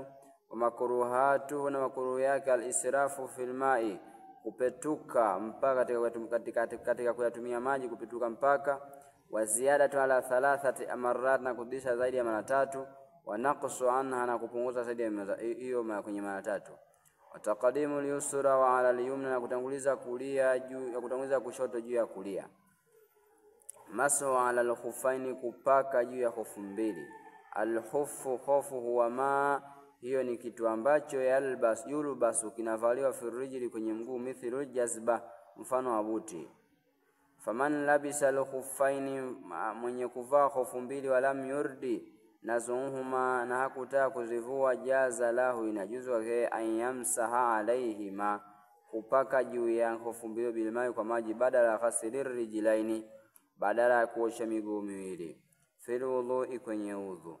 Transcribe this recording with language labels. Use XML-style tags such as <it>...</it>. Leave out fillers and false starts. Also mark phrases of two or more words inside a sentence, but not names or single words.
<ar>ومكروهاته,</ar> <sw>na makruh yake,</sw> <ar>الإسراف في الماء,</ar> <sw>kupetuka mpaka katika kuyatumia maji, kupetuka mpaka.</sw> <ar>وزيادة على ثلاث مرات,</ar> <sw>na kudisha zaidi ya mara tatu.</sw> <ar>ونقص عنها,</ar> <sw>na kupunguza zaidi ya hiyo kwenye mara tatu.</sw> <ar>وتقديم اليسرى وعلى اليمنى,</ar> <sw>na kutanguliza kulia juu ya kutanguliza kushoto juu ya kulia.</sw> <ar>مسح على الخفين,</ar> <sw>kupaka juu ya hofu mbili. Al-khuffu, khofu,</sw> <ar>هو ما,</ar> <sw>hiyo ni kitu ambacho yulbasu, kinavaliwa firijili, kwenye mguu,</sw> <ar>مثل جزمة,</ar> <sw>mfano wa buti.</sw> <ar>فمن لبس الخفين,</ar> <sw>mwenye kuvaa hofu mbili,</sw> <ar>ولم يرد نزعهما,</ar> <sw>na hakutaka kuzivua,</sw> <ar>جاز له,</ar> <sw>inajuzu wake,</sw> <ar>أن يمسح عليهما,</ar> <sw>kupaka juu ya hofu mbili, bilmai, kwa maji,</sw> <ar>بدل غسل الرجلين,</ar> <sw>badala ya kuosha miguu miwili,</sw> <ar>في الوضوء,</ar> <sw>kwenye udhu.</sw>